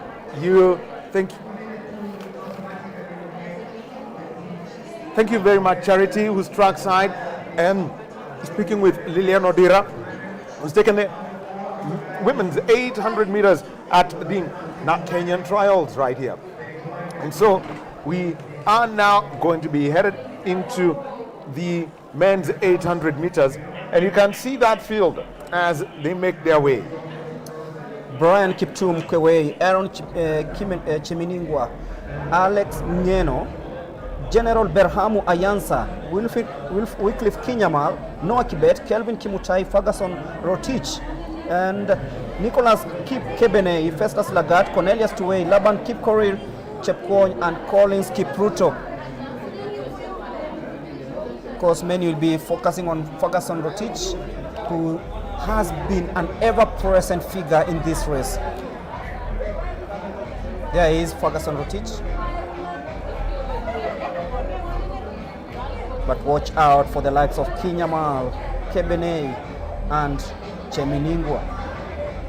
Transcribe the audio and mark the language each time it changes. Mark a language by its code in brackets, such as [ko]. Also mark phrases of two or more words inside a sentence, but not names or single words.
[en] Thank you very much, Charity, who's trackside, and speaking with Lilian Odira, who's taken the women's 800 meters at the Kenyan trials right here. And so we are now going to be headed into the men's 800 meters, and you can see that field as they make their way. Brian Kiptum Kwewei, Aaron Cheminingwa, Alex Mieno, General Berhamu Ayansa, Wycliffe Kinyamal, Noah Kibet, Kelvin Kimutai, Ferguson Rotich, and Nicholas Kebene, Festus Lagat, Cornelius Tuwei, Laban Kipkorir, Chepkwony, and Collins Kipruto. Of course, many will be focusing on Ferguson Rotich, who has been an ever-present figure in this race. There is Ferguson Rotich. But watch out for the likes of Kinyamal, Kebene, and Cheminingwa.